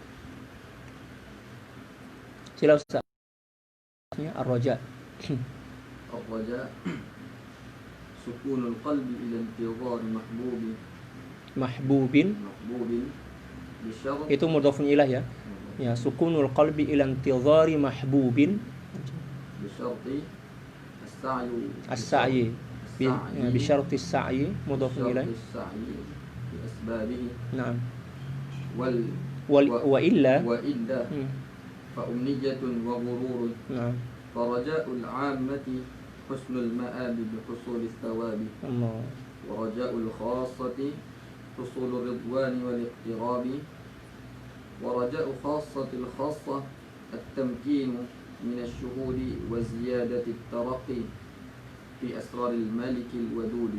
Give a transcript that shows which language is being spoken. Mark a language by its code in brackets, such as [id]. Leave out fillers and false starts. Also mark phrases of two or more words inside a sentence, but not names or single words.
[ms] Sila Ustaz. [ar] Ar-raja. الرجاء سكون القلب إلى انتظار mahbubin bisyarat. Itu مضاف إليه يا. يا، سكون القلب إلى انتظار محبوب bisyarti السعي بشرط السعي مضاف إليه. نعم. وإلا فأمنية وغرور. Naam. فرجاء العامة حسن المآب بحصول الثواب. Allah. ورجاء الخاصة حصول الرضوان والاقتراب. ورجاء خاصة الخاصة التمكين من الشهود وزيادة الترقي في أسرار الملك الودود.